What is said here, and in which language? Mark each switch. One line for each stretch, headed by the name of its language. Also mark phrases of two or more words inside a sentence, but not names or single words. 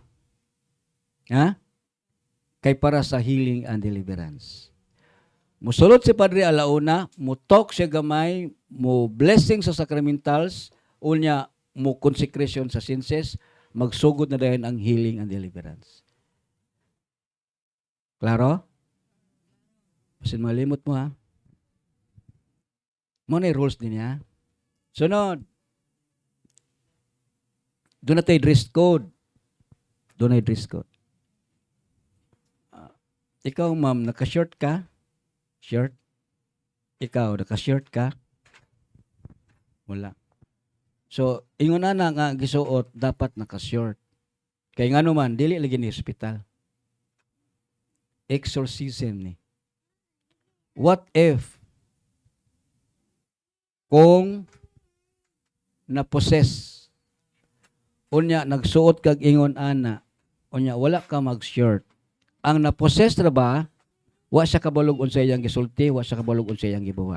Cebuano: Ha? Kay para sa
English: healing and deliverance.
Cebuano: Musulod si Padre alauna, mo talk siya gamay, mo blessing sa sacramentals, unya mo consecration sa senses, magsugod na dayon ang
English: healing and deliverance.
Cebuano: Klaro? Pasin malimot mo ha. Mo na rules din ha. Sunod.
Filipino: Doon na tayo dress code. Ikaw, ma'am, naka-short ka? Shirt? Ikaw, naka-shirt ka? Wala.
Cebuano: So, ingon na nga gisuot, dapat naka-short.
Filipino: Kaya nga naman,
Cebuano: dili lagi ni hospital. Exorcism ni.
English: What if
Cebuano: kung na-possess, unya, nagsuot kag ingon ana, unya, wala ka mag-shirt. Ang na-possess na ba, wa siya kabalog unsay iyang gisulti, wa siya kabalog unsay iyang gibuhat.